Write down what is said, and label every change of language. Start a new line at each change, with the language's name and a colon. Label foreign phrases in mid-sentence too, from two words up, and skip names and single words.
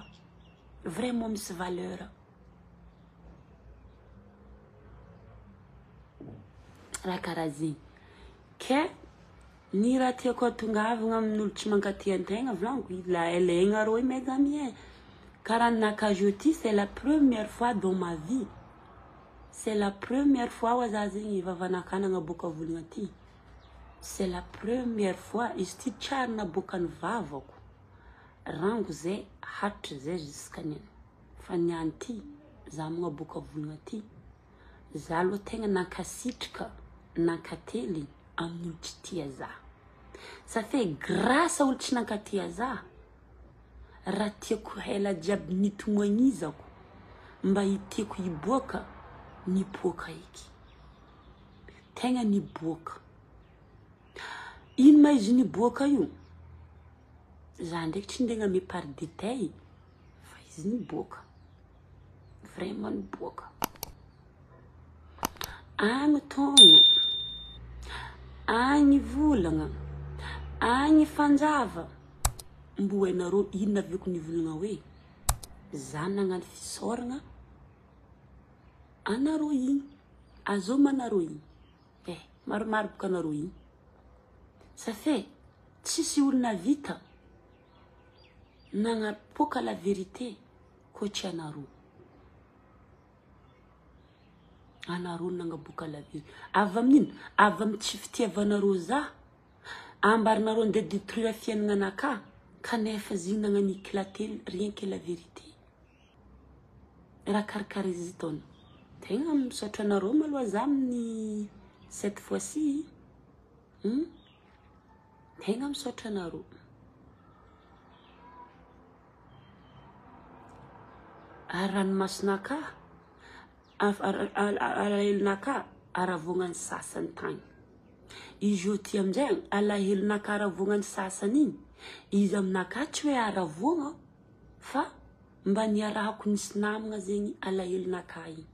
Malagasy: Vraiment misy valeur. Raha karaha zegny. Ke ny raha tiako atongavagna amin'olo tsy mankaty antegna volaniko, ilaigna rô
French: mes amis.
Malagasy: Karaha nakajo ty,
French: c'est la première fois dans ma vie. C'est la première fois
Malagasy: wa za zegny vavanakana naboaka volagna ty.
French: C'est la première fois
Malagasy: izy ty tsary naboaka ny vavako. Rango zay hatry zay jusqu'à fa niany ty za magnaboaka volagna ty. Za aloha tegna nankasitrika nankately amin'ny olo tsy tia za.
French: Ça fait grâce
Malagasy: olo tsy nankatia za, raha tiako hela jiaby nitomoagnizako mba hitiako hiboaka, niboaka eky. Tegna niboaka. Ino ma izy niboaka io? Za ndraiky tsy ndenga me
French: par détail,
Malagasy: fa izy niboaka. Vraiment niboaka. Agny togno, agny volagna, agny fanjava. Mbo hainareo ino aveko nivolagna hoe za nagnano fisaoragna anareo igny. Azoma anareo igny. Maromaro boka anareo igny.
French: Ça fait
Malagasy: tsisy olona vita nagnapoka
French: la vérité
Malagasy: koatry anareo. Anareo nagnaboaka
French: la vérité.
Malagasy: Avy amin'ino? Avy amin'ny tsy fitiavanareo za. Ambarinareo nde détruire fiaignananaka, kanefa zigny nagnano
French: éclater rien que la vérité.
Malagasy: Raha karakara izy taona. Tegna misaotra anareo maloha za amin'ny
French: cette fois-ci.
Malagasy: Tegna misaotra anareo. Aranomasinaka, alahelonaka aravognany sasany tagny. Izy io ty aminjay alahelonaka aravognany sasany igny, izy aminaka tsy hoe aravogna, fa mba niarahako nisy namagna zegny alahelonaka igny.